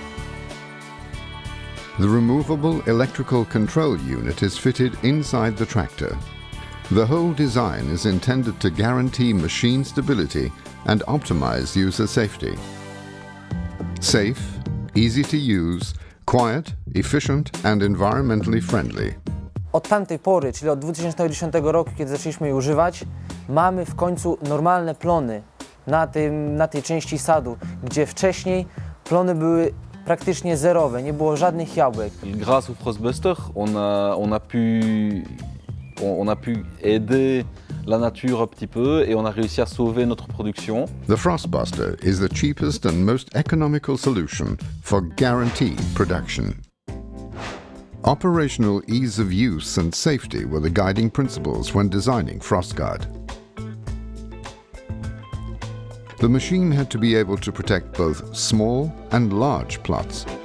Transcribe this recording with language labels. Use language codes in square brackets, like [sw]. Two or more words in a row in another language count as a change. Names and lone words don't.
[en] The removable electrical control unit is fitted inside the tractor. The whole design is intended to guarantee machine stability and optimize user safety. Safe, easy to use, quiet, efficient and environmentally friendly. [pl] Od tamtej pory, czyli od 2010 roku, kiedy zaczęliśmy je używać, mamy w końcu normalne plony na tej części sadu, gdzie wcześniej plony były praktycznie zerowe, nie było żadnych jabłek. [fr] Grâce au Frost Buster, on a pu aider la nature un petit peu et on a réussi à sauver notre production. [en] The Frost Buster is the cheapest and most economical solution for guaranteed production. Operational ease of use and safety were the guiding principles when designing Frost Guard. The machine had to be able to protect both small and large plots.